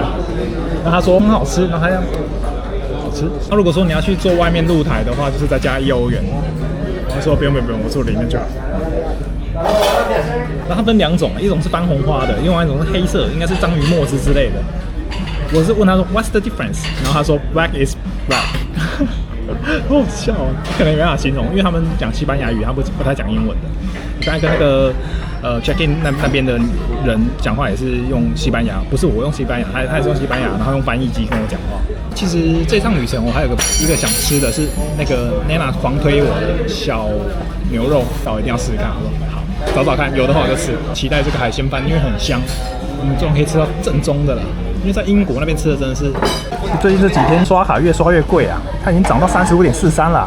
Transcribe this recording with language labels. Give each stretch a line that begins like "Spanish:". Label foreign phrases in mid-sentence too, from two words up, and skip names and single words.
Chinese: 然後他說很好吃，然後他這樣好吃。那如果說你要去做外面露台的話，就是再加1歐元。他說不用，我坐裡面就好。然後它分2種，一種是番紅花的，另外一種是黑色，應該是章魚墨汁之類的。我是問他說
English: What's the difference？
Chinese: 然後他說
English: Black is black。
Chinese: 好好笑啊，可能沒辦法形容，因為他們講西班牙語，他不太講英文的。剛才跟那個
English: check in
Chinese: 那邊的人講話也是用西班牙，不是我用西班牙，他也是用西班牙，然後用翻譯機跟我講話。其實這趟旅程我還有一個想吃的是那個 Nana 狂推我的小牛肉，我一定要試試看。我說好，找看，有的話我就吃。期待這個海鮮飯，因為很香，我們終於可以吃到正宗的了。因為在英國那邊吃的真的是，最近這幾天刷卡越刷越貴啊，它已經漲到35.43了。